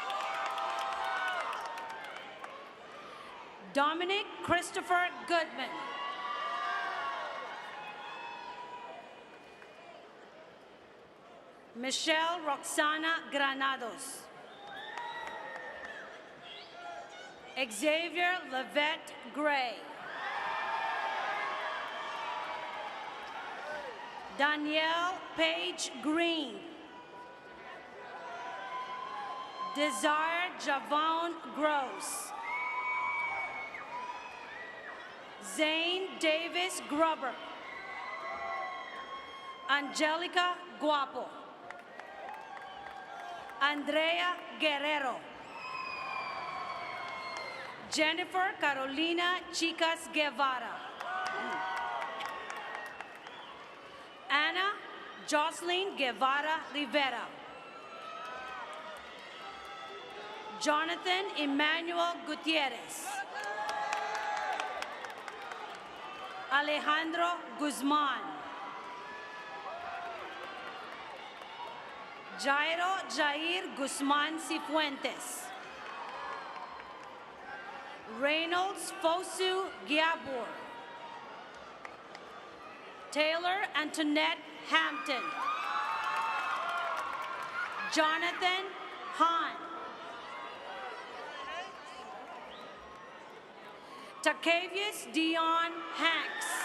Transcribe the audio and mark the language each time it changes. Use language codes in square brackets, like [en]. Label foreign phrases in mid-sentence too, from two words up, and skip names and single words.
[en] Dominic Christopher Goodman. Michelle Roxana Granados. Xavier Levette Gray. Danielle Page Green. Desire Javon Gross. Zane Davis Grubber. Angelica Guapo. Andrea Guerrero. Jennifer Carolina Chicas Guevara. Anna Jocelyn Guevara Rivera. Jonathan Emmanuel Gutierrez. Alejandro Guzman. Jairo Jair Guzman Cifuentes. Reynolds Fosu Giabor. Taylor Antoinette Hampton. Jonathan Hahn. Tacavius Dion Hanks.